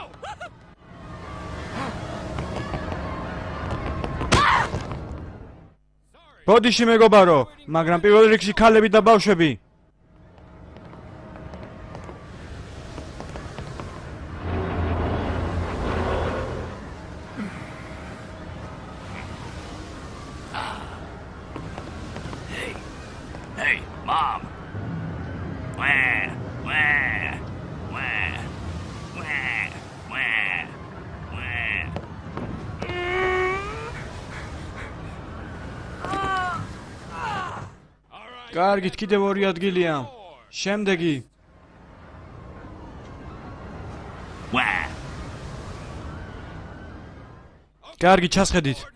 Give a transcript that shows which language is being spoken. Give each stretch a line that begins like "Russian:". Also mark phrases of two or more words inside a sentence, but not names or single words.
Georgian: ბოდიში მეგობარო, მაგრამ პირველ რიგში ქალები და ბავშვები.
English: Hey, Mom. Where?
Georgian: კარგით, კიდევ 2 ადგილია. შემდეგი. კარგი, ჩასხედით.